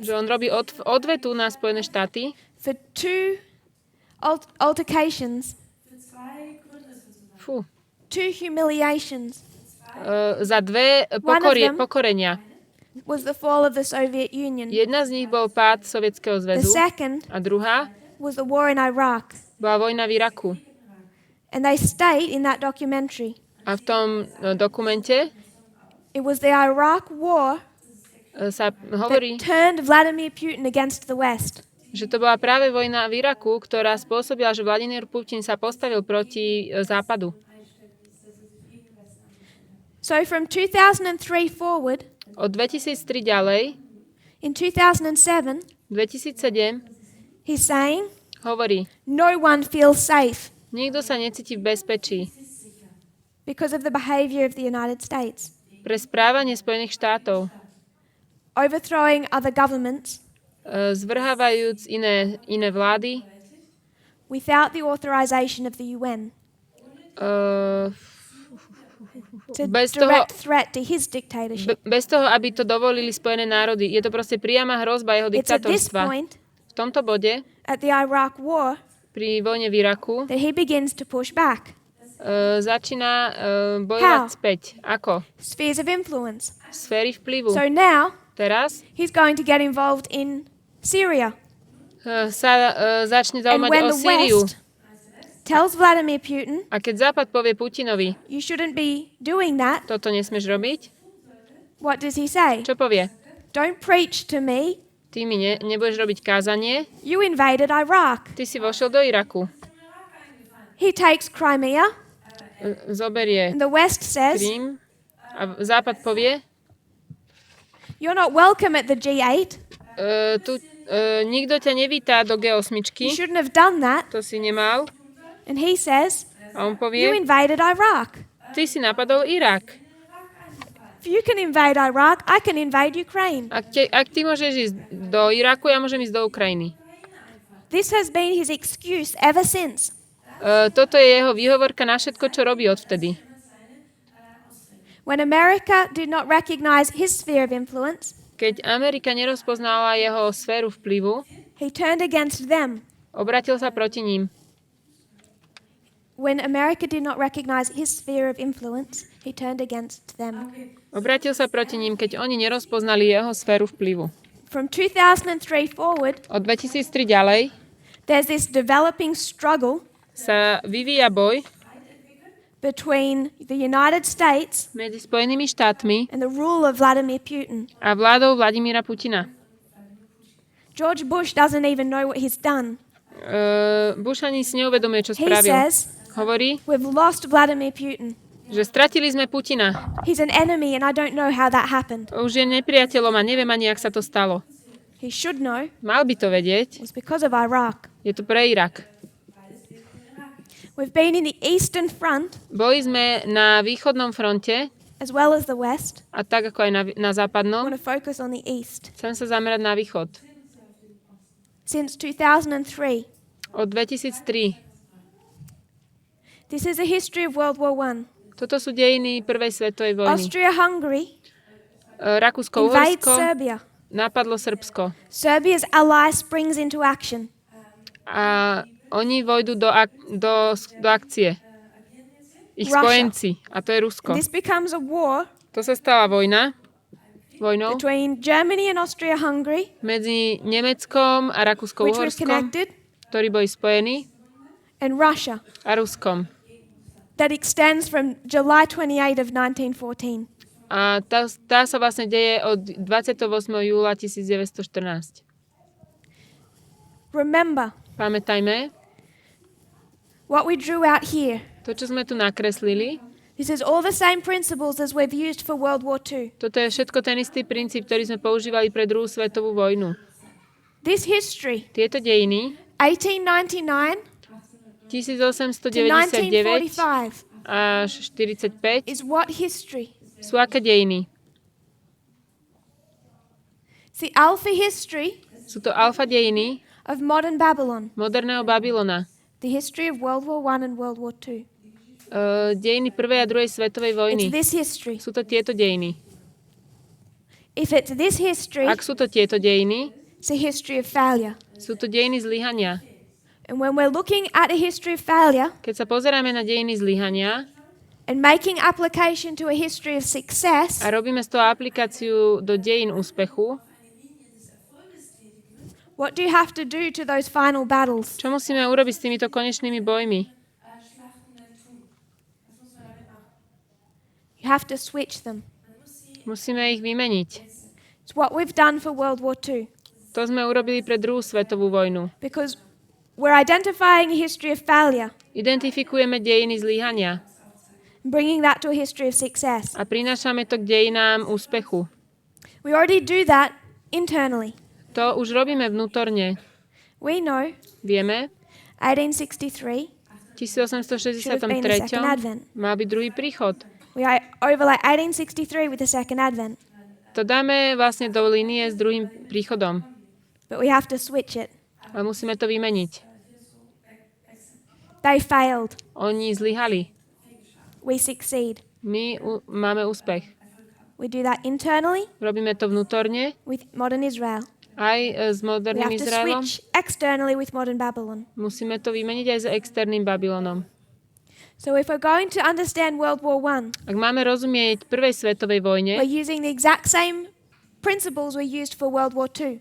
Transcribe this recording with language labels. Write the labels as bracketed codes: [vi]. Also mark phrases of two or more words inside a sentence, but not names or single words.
[sk] že on robí odvetu na Spojené štáty [en] for two altercations, two humiliations. [sk] Za dve pokorenia. [en] Was the fall of the Soviet Union. [sk] Jedna z nich bol pád Sovietskeho [en] The [sk] zväzu [en] second [sk] a druhá [en] was the war in Iraq. [sk] bola vojna v Iraku. [en] And they state in that documentary, [sk] A v tom dokumente [en] it was the Iraq war [sk] sa [en] that [sk] hovorí, [en] turned Vladimir Putin against the West. [sk] že to bola práve vojna v Iraku, ktorá spôsobila, že Vladimír Putin sa postavil proti Západu. [en] So from 2003 forward, [sk] Od 2003 ďalej, [en] in 2007, [sk] 2007, [en] he's saying, [sk] hovorí, [en] no one feels safe [sk] nikto sa necíti v bezpečí [en] because of the behavior of the United States, [sk] pre správanie Spojených štátov, [en] overthrowing other governments [sk] zvrhávajúc iné vlády, [en] without the authorization of the UN. It's a [sk] bez toho, [en] direct threat to his dictatorship. [sk] bez toho, aby to dovolili Spojené národy. Je to proste priama hrozba jeho [en] It's at this [sk] diktátorstva. [en] point, [sk] V tomto bode, [en] at the Iraq war, [sk] pri vojne v Iraku, [en] that he begins to push back. [sk] začína bojovať [en] How? [sk] späť. Ako? [en] Spheres of influence. [sk] Sféry vplyvu. [en] So now, [sk] Teraz [en] he's going to get involved in Syria. [sk] sa začne [en] And [sk] zaujímať [en] when [sk] o [en] the [sk] Sýriu. [en] West tells Vladimir Putin, [sk] A keď Západ povie Putinovi, [en] you shouldn't be doing that, [sk] toto nesmieš robiť, [en] what does he say? [sk] čo povie? [en] Don't preach to me. [sk] Ty mi nebudeš robiť kázanie, [en] You invaded Iraq. [sk] ty si vošiel do Iraku. [en] He takes Crimea, [sk] Zoberie [en] and the West says, [sk] Krím a Západ povie, [en] you're not welcome at the G8. [sk] nikto ťa nevítá do G8, [en] You shouldn't have done that. [sk] to si nemal. [en] And he says, [sk] A on [en] You [sk] povie, [en] invaded Iraq. [sk] ty si napadol Irak. [en] If you can invade Iraq, I can invade Ukraine. [sk] Ak ty môžeš ísť do Iraku, ja môžem ísť do Ukrajiny. [en] This has been his excuse ever since. [sk] Toto je jeho výhovorka na všetko, čo robí odvtedy. [en] When America did not recognize his sphere of influence, [sk] Keď Amerika nerozpoznala jeho sféru vplyvu, [en] he turned against them. [sk] obratil sa proti ním. [en] When America did not recognize his sphere of influence, he turned against them. [sk] Obratil sa proti ním, keď oni nerozpoznali jeho sféru vplyvu. [en] From 2003 forward, [sk] Od 2003 ďalej [en] there's this developing struggle [sk] sa vyvíja boj [en] between the United States [sk] medzi Spojenými štátmi [en] and the rule of Vladimir Putin. [sk] a vládou Vladimíra Putina. [en] George Bush doesn't even know what he's done. [sk] Bush ani si neuvedomuje, čo [en] He [sk] spravil. [en] says, [sk] Hovorí, [en] we've lost Vladimir Putin. [sk] že stratili sme Putina. [en] He's an enemy and I don't know how that happened. [sk] Už je nepriateľom a neviem ani, jak sa to stalo. [en] He should know. [sk] Mal by to vedieť. [en] It was because of Iraq. [sk] Je to pre Irak. [en] We've been in the Eastern Front [sk] Boli sme na východnom fronte [en] as well as the West. [sk] a tak ako aj na [en] I [sk] západnom. [en] want to focus on the East. [sk] Chcem sa zamerať na východ. [en] Since 2003, [sk] Od 2003. [en] this is a history of World War I. [sk] Toto sú dejiny Prvej svetovej vojny. [en] Austria-Hungary invades [sk] Rakúsko-Uhorsko [en] Serbia. [sk] napadlo Srbsko. [en] Serbia's ally springs into action. [sk] A oni vojdu do akcie. Ich [en] Russia. [sk] spojenci. A to je Rusko. [en] This becomes a war [sk] To sa stala vojnou [en] between Germany and Austria-Hungary, [sk] medzi Nemeckom a [en] which were [sk] Rakúsko-Uhorskom, [en] connected, [sk] ktorí boli spojení, [en] and Russia. [sk] a Ruskom. [en] That extends from July 28 of 1914. [sk] A tá sa vlastne deje od 28. júla 1914. [en] Remember, [sk] Pamätajme, [en] what we drew out here, [sk] to, čo sme tu nakreslili, [en] this is all the same principles as we've used for World War II. [sk] toto je všetko ten istý princíp, ktorý sme používali pre druhú svetovú vojnu. [en] This history, [sk] Tieto dejiny [en] 1899 to [sk] 1899 [en] 1945, [sk] až 45 [en] is what history? [sk] sú aké dejiny? [en] It's the alpha history [sk] Sú to alfa dejiny [en] of modern Babylon, [sk] moderného Babylona. [en] the history of World War I and World War II. [sk] Dejiny prvej a druhej svetovej [en] It's [sk] vojny. [en] this history. [sk] Sú to tieto dejiny. [en] If it's this history, [sk] Ak sú to tieto dejiny, [en] it's a history of failure. [sk] sú to dejiny zlyhania. [en] And when we're looking at a history of failure [sk] Keď sa pozeráme na dejiny zlyhania [en] and making application to a history of success, [sk] a robíme z toho aplikáciu do dejín úspechu, [en] what do you have to do to those final battles? [sk] čo musíme urobiť s týmito konečnými bojmi? [en] You have to switch them. [sk] Musíme ich vymeniť. [en] It's what we've done for World War II. [sk] To sme urobili pre druhú svetovú vojnu. [en] Because we're identifying a history of failure [sk] Identifikujeme dejiny zlyhania [en] and bringing that to a history of success. [sk] a prinášame to k dejinám úspechu. [en] We already do that internally. [sk] To už robíme vnútorne. [en] We know [sk] Vieme, 1863 v 1863 mal byť druhý príchod. [en] we overlay 1863 with the second advent, [sk] To dáme vlastne do línie s druhým príchodom. [en] but we have to switch it. [sk] Ale musíme to vymeniť. [en] They failed. [sk] Oni zlyhali. [en] We succeed. [sk] My máme úspech. [en] We do that internally [sk] Robíme to vnútorne, [en] with modern Israel. [sk] aj s [en] We [sk] moderným [en] have to [sk] Izraelom. [en] switch externally with modern Babylon. [sk] Musíme to vymeniť aj s externým Babylonom. [en] So if we're going to understand World War I, [sk] Ak máme rozumieť prvej svetovej vojne, [en] we're using the exact same principles we used for World War II.